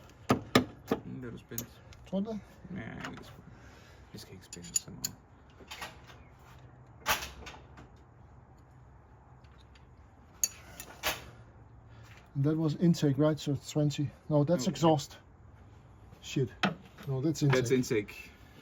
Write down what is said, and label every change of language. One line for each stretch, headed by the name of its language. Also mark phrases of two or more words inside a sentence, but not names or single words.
Danish: Det er du spændt. Tror du det? Ja, vi skal ikke spænde så meget.
English: And that was intake, right? So it's 20. No, that's No. exhaust. Shit. No, that's intake. That's intake.